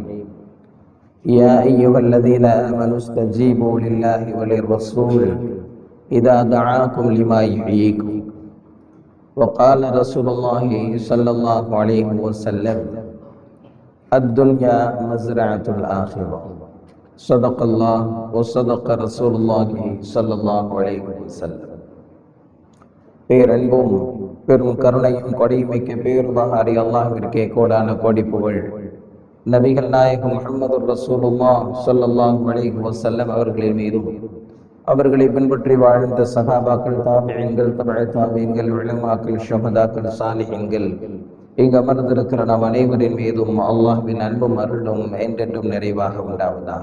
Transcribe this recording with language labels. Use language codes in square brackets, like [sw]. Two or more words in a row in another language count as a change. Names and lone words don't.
[ar] يا أيها الذين آمنوا استجيبوا لله وللرسول إذا دعاكم لما يحييكم. وقال رسول الله صلى الله عليه وسلم: الدنيا مزرعة الآخرة. صدق الله وصدق رسول الله صلى الله عليه وسلم. [ta] பேரன்பும் பெரும் கருணையும் கொடைமிக்க பேருபகாரி அல்லாஹ்விற்கே கோடான கோடி புகழ். நபிகள் நாயகம் [ar] محمد رسول الله صلى الله عليه وسلم [ta] அவர்களின் மீதும் அவர்களை பின்பற்றி வாழ்ந்த சஹாபாக்கள், தாபிஈன்கள், தபஅ தாபிஈன்கள், உலமாக்கள், ஷுஹதாக்கள், சாலிஹீன்கள், இங்கு அமர்ந்திருக்கிற நாம் அனைவரின் மீதும் அல்லாஹ்வின் அன்பும் அருளும் என்றென்றும் நிறைவாக உண்டாவதாக.